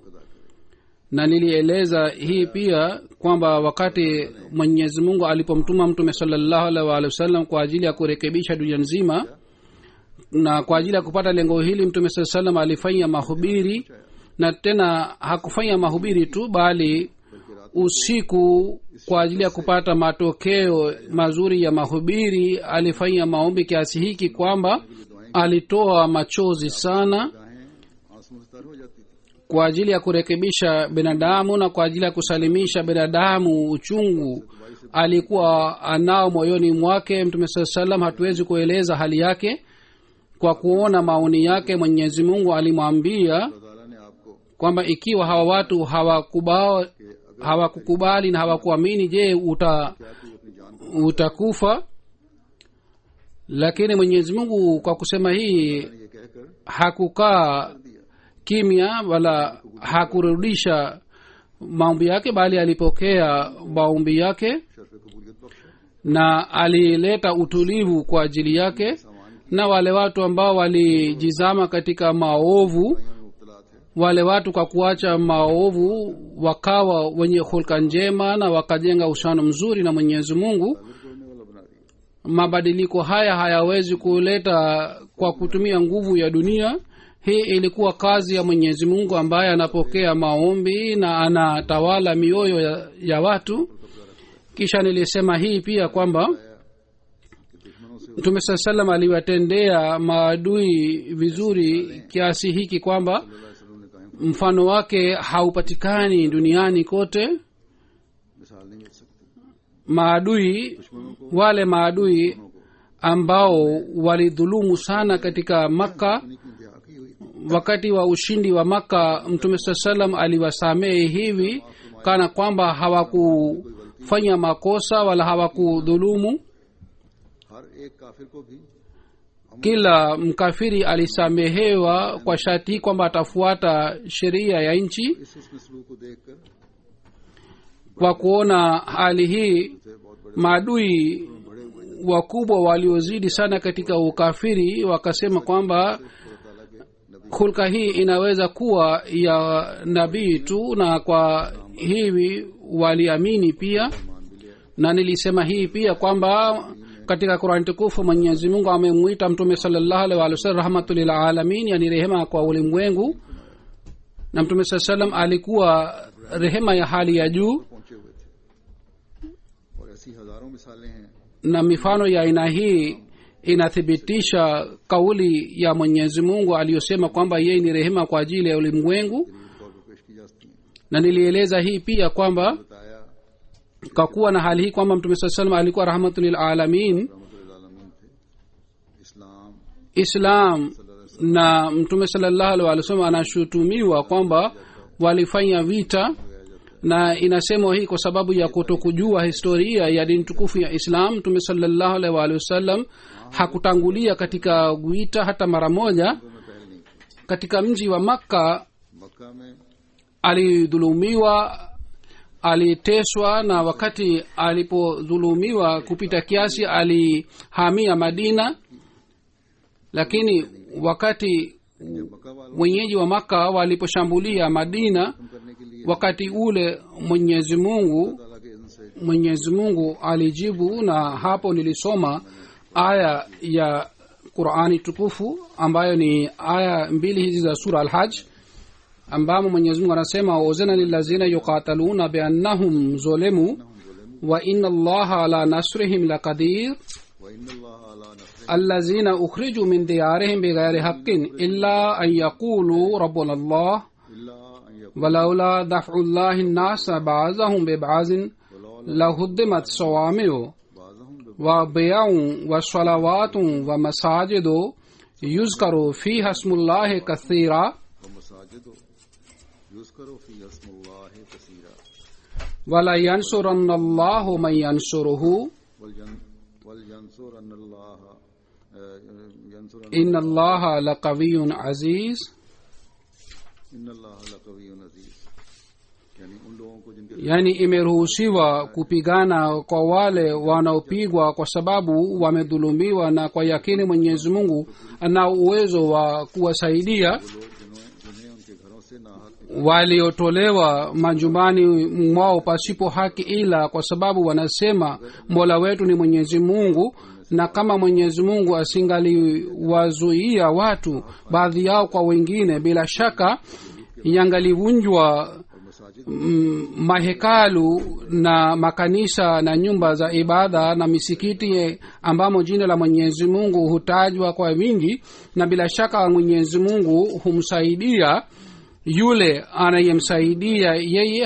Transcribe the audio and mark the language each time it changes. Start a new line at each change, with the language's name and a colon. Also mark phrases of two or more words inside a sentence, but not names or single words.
Swahili: Na nilieleza hii pia kwamba wakati Mwenyezi Mungu alipomtuma Mtume
Arabic: صلى الله عليه وسلم
Swahili: kwa ajili ya kurekebisha dunia nzima, na kwa ajili ya kupata lengo hili Mtume
Arabic: صلى الله عليه وسلم
Swahili: alifanya mahubiri, na tena hakufanya mahubiri tu, bali usiku kwa ajili ya kupata matokeo mazuri ya mahubiri alifanya maombi kiasi hiki kwamba alitoa machozi sana
Urdu: آنسو سے تر ہو جاتی تھی.
Swahili: kwa ajili ya kurekebisha binadamu na kwa ajili ya kusalimisha binadamu uchungu alikuwa anao moyoni mwake. Mtume
Arabic: صلى الله عليه وسلم
Swahili: hatuwezi kueleza hali yake. Kwa kuona maoni yake Mwenyezi Mungu alimwambia
Urdu: اللہ تعالیٰ نے آپ کو
Swahili: kwamba ikiwa hawa watu hawakukubali na hawakuamini, je, utakufa? Lakini Mwenyezi Mungu kwa kusema hii
Urdu: یہ کہہ کر
Swahili: hakukaa kimya wala hakurudisha maombi yake, bali alipokea maombi yake
Urdu: شرف قبولیت بخشا.
Swahili: na alileta utulivu kwa ajili yake. Na wale watu ambao walijizama katika maovu
Urdu: میں مبتلا تھے
Swahili: wale watu kwa kuacha maovu wakawa wenye hulka njema na wakajenga uhusiano mzuri na mwenyezi mungu.
Urdu: توڑنے والا بنا دیا.
Swahili: Mabadiliko haya hayawezi kuleta kwa kutumia nguvu ya dunia. Hii ilikuwa kazi ya mwenyezi mungu ambaye anapokea maombi na anatawala mioyo ya watu. Kisha nilisema hii pia kwamba
Urdu: کہ دشمنوں سے
Swahili: mtume saa salam aliwatendea maadui vizuri kiasi hiki kwamba
Urdu: اللہ وسلم نے قائم
Swahili: mfano wake haupatikani duniani kote.
Urdu: مثال نہیں مل سکتی.
Swahili: Maadui wale maadui ambao walidhulumu sana katika Makka,
Urdu: انہی کی انتہا کی ہوئی تھی.
Swahili: wakati wa ushindi wa Makka mtume saa salam aliwasamehe hivi kana kwamba hawakufanya makosa wala hawakudhulumu.
Urdu: ہر ایک کافر کو بھی
Swahili: Kila mkafiri alisamehewa kwa sharti kwamba atafuata sheria ya nchi.
Urdu: اس مسلو کو دیکھ کر
Swahili: Kwa kuona hali hii,
Urdu: سے بہت بڑے
Swahili: maadui wakubwa waliozidi sana katika ukafiri wakasema kwamba
Urdu: اللہ تعالیٰ کے نبی
Swahili: hulka hii inaweza kuwa ya nabii tu, na kwa hivi waliamini pia.
Urdu: مان بھی لیا.
Swahili: Na nilisema hii pia kwamba katika Qur'an tukufu Mwenyezi Mungu amemwita mtume
Arabic: صلى الله عليه وسلم رحمة للعالمين,
Swahili: yani rehema kwa ulimwengu, na mtume
Arabic: صلى الله عليه وسلم
Swahili: alikuwa rehema ya hali ya juu.
Urdu: پہنچے ہوئے تھے اور ایسی ہزاروں مثالیں ہیں
Swahili: Na mifano ya aina hii inathibitisha kauli ya Mwenyezi Mungu aliyosema kwamba yeye ni rehema kwa ajili ya ulimwengu.
Urdu: طور پر پیش کی جا سکتی ہیں.
Swahili: Na nilieleza hii pia kwamba
Urdu: بتایا
Swahili: kwa kuwa na hali hii kwamba mtume
Arabic: صلى الله عليه وسلم
Swahili: alikuwa
Arabic: رحمة للعالمين,
Urdu: رحمۃ العالمین تھے۔ اسلام
Swahili: Islam na mtume
Arabic: صلى الله عليه وسلم
Swahili: anashutumiwa kwamba walifanya vita, na inasemwa hii kwa sababu ya kutokujua historia ya dini tukufu ya Islam. Mtume
Arabic: صلى الله عليه وسلم
Swahili: hakutangulia katika vita hata mara moja.
Urdu: میں پہل نہیں کی.
Swahili: Katika mji wa Makka
Urdu: مکہ میں
Swahili: alidhulumiwa, aliteswa, na wakati alipodhulumiwa kupita kiasi alihamia Madina. Lakini wakati
Urdu: جب مکہ والوں
Swahili: wenyeji wa Makka waliposhambulia Madina,
Urdu: کو کرنے کے لیے
Swahili: wakati ule Mwenyezi Mungu
Urdu: تعالیٰ کے اذن سے
Swahili: Mwenyezi Mungu alijibu, na hapo nilisoma aya ya Qur'ani tukufu ambayo ni aya mbili hizi za sura Al-Hajj, ambamo Mwenyezi Mungu anasema
Arabic: أذن للذين يقاتلون بأنهم ظلموا وإن الله على نصرهم لقدير وإن الله على نصره الذين أخرجوا من ديارهم بغير حق إلا أن يقولوا ربنا الله إلا أن يكون ولولا دفع الله الناس بعضهم ببعض لهدمت صوامع بعضهم وبيع وصلوات ومساجد يذكر فيها اسم الله كثيرا ومساجد يذكر فيها اسم الله كثيرا ولا ينصرن الله من ينصره ولينصر أن الله ينصر إن الله لقوي عزيز. إن الله لقوي عزيز.
Urdu: یعنی ان لوگوں کو جن کے
Swahili: Yani imeruhusiwa kupigana kwa wale wanaopigwa kwa sababu wamedhulumiwa, na kwa yakini Mwenyezi Mungu ana uwezo wa kuwasaidia
Urdu: جنہیں ان کے گھروں سے ناحق
Swahili: waliotolewa majumbani mwao pasipo haki, ila kwa sababu wanasema Mola wetu ni Mwenyezi Mungu. Na kama Mwenyezi Mungu asingaliwazuia watu baadhi yao kwa wengine, bila shaka yangalivunjwa mahekalu na makanisa na nyumba za ibada na misikiti ambamo jina la Mwenyezi Mungu hutajwa kwa wingi, na bila shaka Mwenyezi Mungu humsaidia yule anayemsaidia yeye.